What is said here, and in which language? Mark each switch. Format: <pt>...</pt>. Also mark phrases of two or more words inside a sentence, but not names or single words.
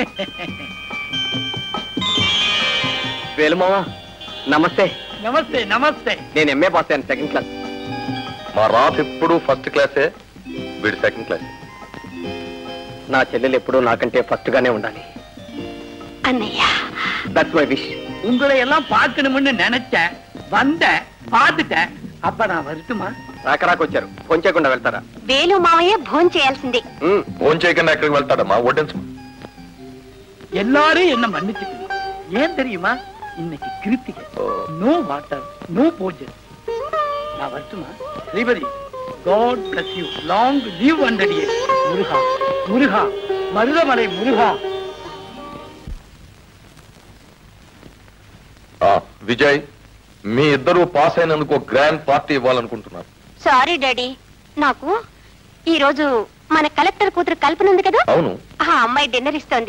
<te>వేలుమావా, నమస్తే. నమస్తే. నేను ఎంఏ పాస్ అయ్యాను,</te> <en>second class.</en> <te>మా రాధ ఎప్పుడు ఫస్ట్ క్లాసే, వీడు</te> <en>second class.</en> <te>నా చెల్లెలు ఎప్పుడూ నాకంటే ఫస్ట్ గానే ఉండాలి. అన్నయ్య,</te> <en>That's my wish.</en> <ta>உங்களை எல்லாம் பார்க்கணும்னு நினைச்சேன், வந்தேன், பார்த்துட்டேன். அப்ப நான் வரட்டுமா?</ta> <te>రాకరాకొచ్చారు, పొంచకుండా వెళ్తారా? వేలు మావయ్య భోజనం చేయాల్సిందే. ఫోన్ చేయకుండా ఎక్కడికి వెళ్తాడమ్మా? వడ్డించు.</te> <ta>எல்லாரும் என்ன மன்னிச்சுக்கணும். ஏன் தெரியுமா? இன்னைக்கு கிருத்திகை.</ta> <en>no water,</en> <ta>நோ பூஜை. நான் வரட்டுமா? ஸ்ரீபதி,</ta> <en>God bless you. Long live 100 years.</en> <ta>முருகா, மருதமலை முருகா.</ta> <te>విజయ్, మీ ఇద్దరు పాస్ అయినందుకు</te> <en>grand party</en> <te>ఇవ్వాలనుకుంటున్నారు.</te> <en>sorry daddy,</en> <te>నాకు ఈ రోజు మన కలెక్టర్ కూతురు కల్పన ఉంది కదా, అవును, ఆ అమ్మాయి డిన్నర్ ఇస్తోంది.</te>